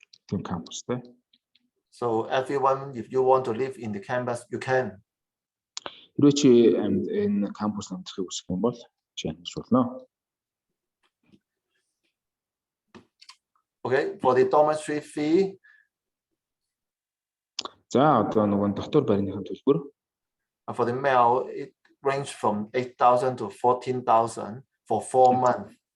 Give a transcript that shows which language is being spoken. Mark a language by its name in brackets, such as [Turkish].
[Mongolian] Тийм кампустай. [English] So everyone, if you want to live in the campus, you can. [Mongolian] Хэрвээ чи энэ кампус амьдрахыг хүсэх юм бол чи амьдарч. [English] Okay, for the dormitory fee. [Mongolian] За одоо нөгөө дотор байрныхын төлбөр. [English] For the male, it ranges from 8,000 to 14,000 for 4 months.